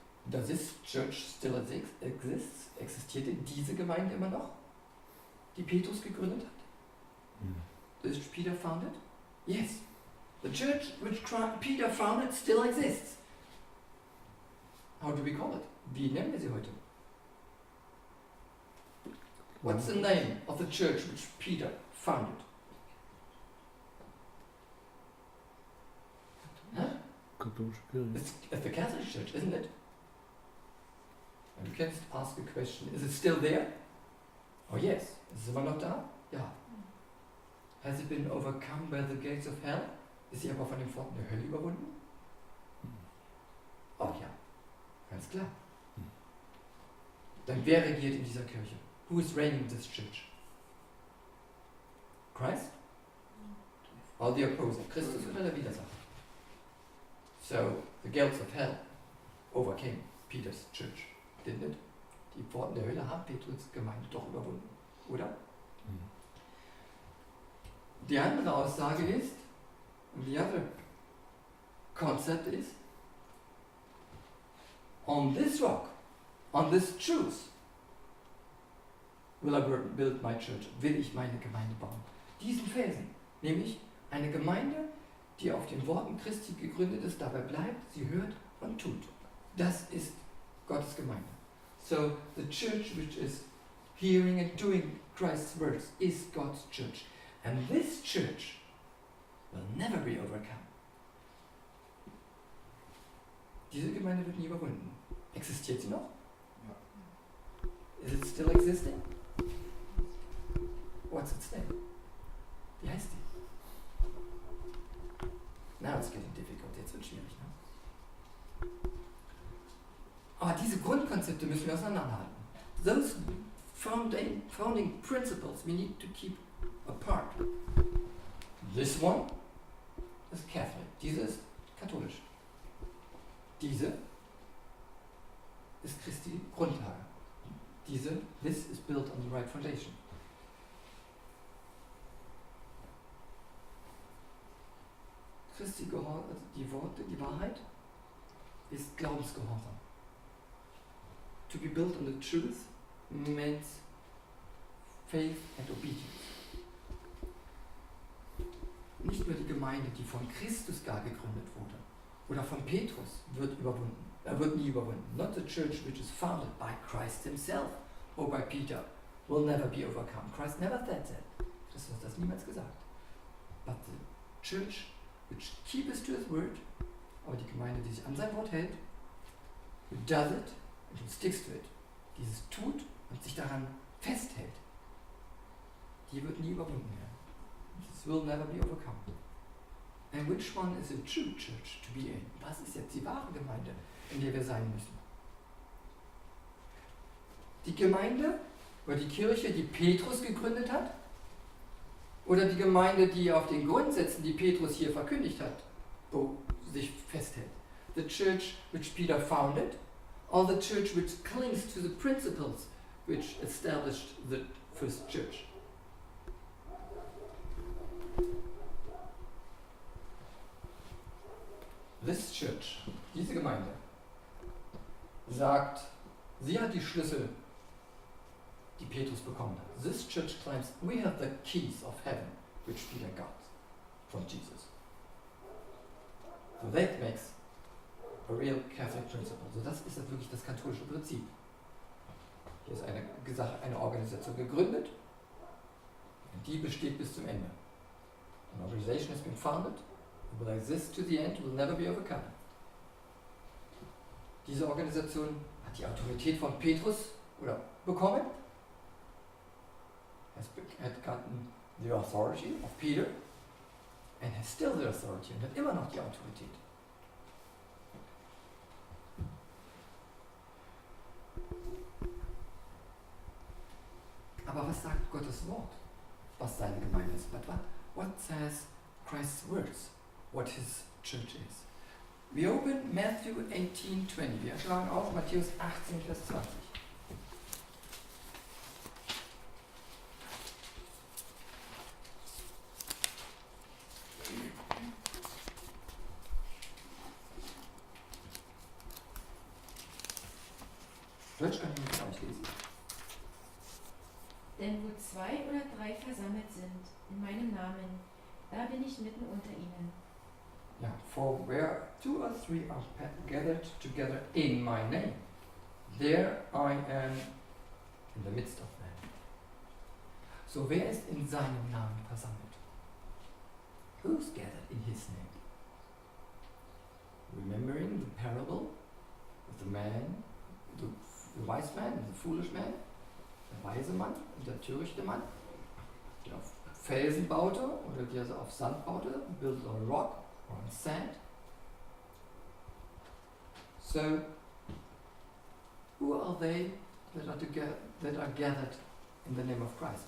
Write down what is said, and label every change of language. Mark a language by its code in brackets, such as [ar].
[en] Does this church still exists? [de] Existierte diese Gemeinde immer noch, die Petrus gegründet hat? [en] Is Peter founded? Yes. The church which Peter founded still exists. How do we call it? [de] Wie nennen wir sie heute? [en] What's the name of the church which Peter founded? Huh? It's the Catholic Church, isn't it? And you can ask a question, is it still there? Oh yes. [de] Ist es immer noch da? Ja. [en] Has it been overcome by the gates of hell? [de] Ist sie aber von den Pforten der Hölle überwunden? Oh ja. Ganz klar. Dann wer regiert in dieser Kirche? [en] Who is reigning in this church? Christ? Or the opposer? [de] Christus oder der Widersacher? [en] So, the gates of hell overcame Peter's church, didn't it? [de] Die Pforten der Hölle haben Petrus Gemeinde doch überwunden, oder? Die andere Aussage ist, und [en] the other concept is, on this rock, on this truth, will I build my church, [de] will ich meine Gemeinde bauen. Diesen Felsen, nämlich eine Gemeinde, die auf den Worten Christi gegründet ist, dabei bleibt, sie hört und tut. Das ist Gottes Gemeinde. [en] So, the church which is hearing and doing Christ's words is God's church. And this church will never be overcome. [de] Diese Gemeinde wird nie überwunden. Existiert sie noch? Ja. [en] Is it still existing? What's its name? [de] Wie heißt die? [en] Now it's getting difficult. [de] Jetzt wird es schwierig, ne? Aber diese Grundkonzepte müssen wir auseinanderhalten. [en] Those founding principles we need to keep apart. This one is Catholic. [de] Diese ist katholisch. Diese ist Christi Grundlage. [en] This is built on the right foundation. [de] Christi Gehorsam, also die Worte, die Wahrheit, ist Glaubensgehorsam. [en] To be built on the truth means faith and obedience. [de] Nicht nur die Gemeinde, die von Christus gar gegründet wurde, oder von Petrus, wird nie überwunden. [en] Not the church which is founded by Christ himself or by Peter will never be overcome. Christ never said that. [de] Christus hat das niemals gesagt. [en] But the church which keeps to his word, [de] aber die Gemeinde, die sich an sein Wort hält, [en] who does it and who sticks to it, [de] dieses tut und sich daran festhält, die wird nie überwunden werden. [en] This will never be overcome. And which one is a true church to be in? [de] Was ist jetzt die wahre Gemeinde, in der wir sein müssen? Die Gemeinde oder die Kirche, die Petrus gegründet hat? Oder die Gemeinde, die auf den Grundsätzen, die Petrus hier verkündigt hat, sich festhält? [en] The church which Peter founded, or the church which clings to the principles which established the first church? This church, [de] diese Gemeinde, sagt, sie hat die Schlüssel, die Petrus bekommen hat. [en] This church claims, we have the keys of heaven, which Peter got from Jesus. So that makes a real Catholic principle. [de] So das ist wirklich das katholische Prinzip. Hier ist eine Organisation gegründet, und die besteht bis zum Ende. [en] An organization has been founded, will exist to the end, will never be overcome. [de] Diese Organisation hat die Autorität von Petrus bekommen, [en] hat gotten the authority of Peter, and has still the authority, [de] und hat immer noch die Autorität. Aber was sagt Gottes Wort, was seine Gemeinde ist? [en] What says Christ's words? What his church is. Wir open Matthew 18:20. [de] Wir schlagen auf Matthäus 18, Vers 20. Deutsch kann ich nicht auslesen. Denn wo 2 oder 3 versammelt sind in meinem Namen, da bin ich mitten unter ihnen. [en] Ja, for where 2 or 3 are gathered together in my name, there I am in the midst of them. [de] So wer ist in seinem Namen versammelt? [en] Who's gathered in his name? Remembering the parable of the man, the wise man and the foolish man, [de] der weise Mann und der törichte Mann, der auf Felsen baute oder der auf Sand baute, [en] built on a rock or on sand. So, who are they that are gathered in the name of Christ?